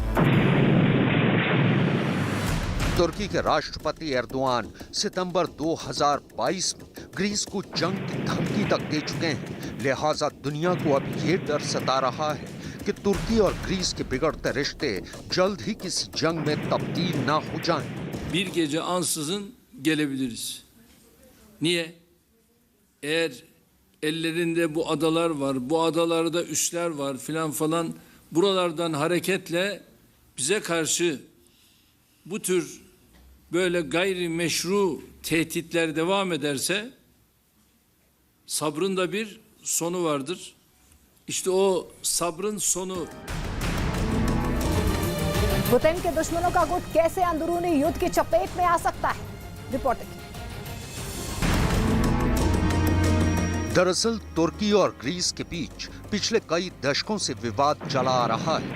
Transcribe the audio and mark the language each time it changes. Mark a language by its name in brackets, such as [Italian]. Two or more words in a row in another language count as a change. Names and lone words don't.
[Hindi] तुर्की के राष्ट्रपति एर्दोआन सितंबर 2022 में ग्रीस को जंग की धमकी तक दे चुके हैं। लिहाजा दुनिया को अब ये डर सता रहा है कि तुर्की और ग्रीस के बिगड़ते रिश्ते जल्द ही किसी जंग में तब्दील ना हो जाएं। [Turkish] Bir gece ansızın gelebiliriz. Niye? Eğer ellerinde bu adalar var, bu adalarda üsler var filan falan, buralardan hareketle bize karşı bu tür böyle gayrimeşru tehditler devam ederse sabrın da bir sonu vardır. İşte o sabrın sonu [Hindi] पुतिन के दुश्मनों का गुट कैसे अंदरूनी युद्ध की चपेट में आ सकता है? रिपोर्ट देखिए। दरअसल तुर्की और ग्रीस के बीच पिछले कई दशकों से विवाद चला आ रहा है।